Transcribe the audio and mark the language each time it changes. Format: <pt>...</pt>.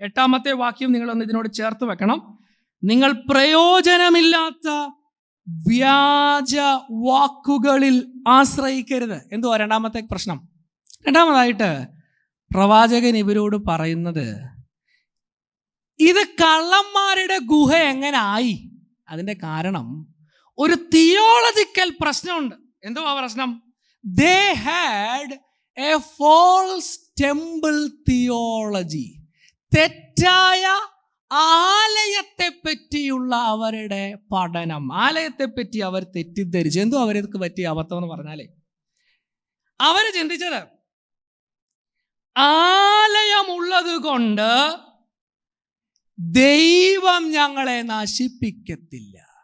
<ml>8-ാമത്തെ വാക്യം നിങ്ങളൊന്ന് ഇതിനോട് ചേർത്ത് വെക്കണം. നിങ്ങൾ പ്രയോജനമില്ലാത്ത വ്യാജ വാക്കുകളിൽ ആശ്രയിക്കരുത്. എന്തുവാ രണ്ടാമത്തെ പ്രശ്നം? രണ്ടാമതായിട്ട് പ്രവാചകൻ ഇവരോട് പറയുന്നത്, ഇത് കള്ളന്മാരുടെ ഗുഹ എങ്ങനെ ആയി? അതിൻ്റെ കാരണം ഒരു തിയോളജിക്കൽ പ്രശ്നമുണ്ട്. എന്തുവാ പ്രശ്നം?</ml> <en>They had a false temple theology.</en> <ml>തെറ്റായ ആലയത്തെ പറ്റിയുള്ള അവരുടെ പഠനം, ആലയത്തെപ്പറ്റി അവർ തെറ്റിദ്ധരിച്ചു. എന്തോ അവർക്ക് പറ്റിയ അബദ്ധം എന്ന് പറഞ്ഞാലേ, അവർ ചിന്തിച്ചത് ആലയമുള്ളത് കൊണ്ട് ദൈവം ഞങ്ങളെ നശിപ്പിക്കത്തില്ല.</ml>